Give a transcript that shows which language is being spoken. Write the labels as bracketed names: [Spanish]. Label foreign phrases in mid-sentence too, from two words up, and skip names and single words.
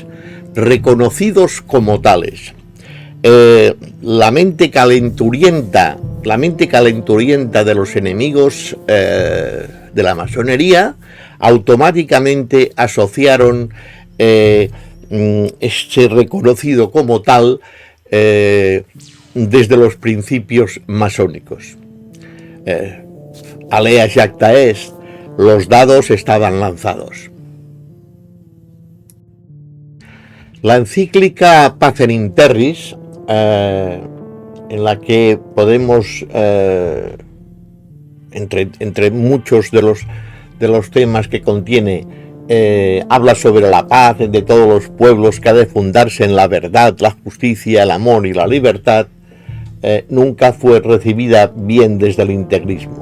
[Spanish] Reconocidos como tales. La mente calenturienta de los enemigos de la masonería automáticamente asociaron este reconocido como tal desde los principios masónicos. [Latin] Alea jacta est, [Spanish] los dados estaban lanzados. La encíclica Pacem in Terris, en la que podemos, entre muchos de los temas que contiene, habla sobre la paz de todos los pueblos que ha de fundarse en la verdad, la justicia, el amor y la libertad, nunca fue recibida bien desde el integrismo.